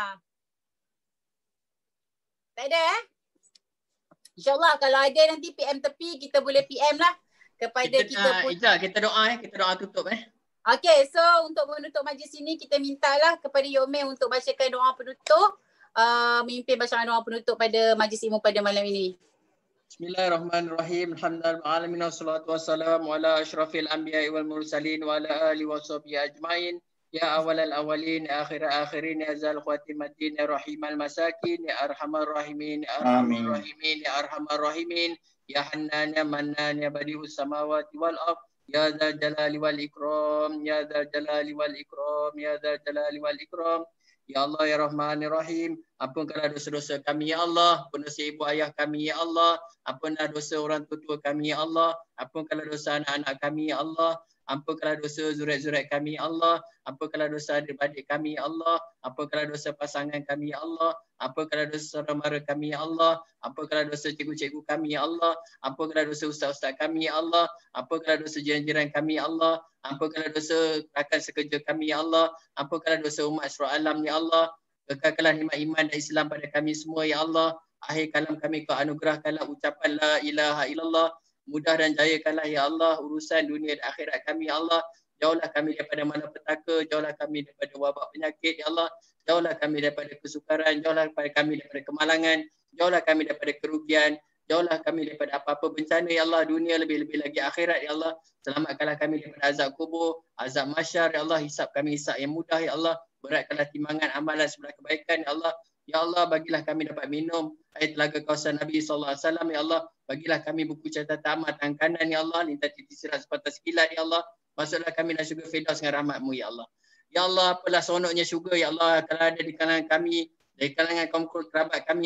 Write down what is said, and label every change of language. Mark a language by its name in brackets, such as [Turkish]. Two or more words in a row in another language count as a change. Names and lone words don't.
[Malay] Tak ada InsyaAllah kalau ada nanti PM tepi, kita boleh PM lah kepada kita doa kita doa tutup Okay, so untuk menutup majlis ini kita mintalah kepada Yomeh untuk bacakan doa penutup. Memimpin bacaan doa penutup pada majlis ilmu pada malam ini. [Arabic] بسم الله الرحمن الرحيم. الحمد لله رب والصلاة والسلام على أشرف الأنبياء والمرسلين وعلى آله وصحبه أجمعين. يا أول الأولين، يا آخر الآخرين، يا ذا خاتمة، يا راحم المساكين، يا أرحم الراحمين، يا أرحم الراحمين، يا أرحم الراحمين، يا حنان، يا منان، يا بديع السماوات والأرض، يا ذا الجلال والإكرام، يا ذا الجلال والإكرام، يا ذا الجلال والإكرام. يا الله يا رحمن الرحيم, [Malay] ampunkanlah dosa-dosa kami ya Allah, ampun dosa ibu ayah kami ya Allah, ampunlah dosa orang tua kami ya Allah, ampunkanlah dosa anak-anak kami ya Allah, ampunkanlah dosa zuriat-zuriat kami ya Allah, ampunkanlah dosa adik-adik kami ya Allah, ampunkanlah dosa pasangan kami ya Allah, ampunkanlah dosa saudara kami ya Allah, ampunkanlah dosa cikgu-cikgu kami ya Allah, ampunkanlah dosa ustaz-ustaz kami ya Allah, ampunkanlah dosa jiran-jiran kami ya Allah, ampunkanlah dosa rakan sekerja kami ya Allah, ampunkanlah dosa umat seluruh alam ya Allah, kekalkanlah nikmat iman dan Islam pada kami semua ya Allah. Akhir kalam kami kau anugerahkanlah ucapan [Arabic] لا إله إلا الله, [Malay] mudah dan jayakanlah ya Allah urusan dunia dan akhirat kami ya Allah. Jauhlah kami daripada malapetaka, jauhlah kami daripada wabak penyakit ya Allah, jauhlah kami daripada kesukaran, jauhlah kami daripada kemalangan, jauhlah kami daripada kerugian, jauhlah kami daripada apa-apa bencana ya Allah, dunia lebih-lebih lagi akhirat ya Allah. Selamatkanlah kami daripada azab kubur, azab mahsyar ya Allah, hisab kami hisab yang mudah ya Allah, beratkanlah timbangan amalan sebelah kebaikan ya Allah. Ya Allah, bagilah kami dapat minum air telaga kawasan Nabi SAW ya Allah. Bagilah kami buku catatan amal tangan kanan ya Allah, lintas titik sirat sepatah sekilat ya Allah. Masuklah kami dalam syurga Firdaus dengan rahmat-Mu ya Allah. Ya Allah, apalah seronoknya syurga ya Allah kalau ada di kalangan kami, dari kalangan kaum kerabat kami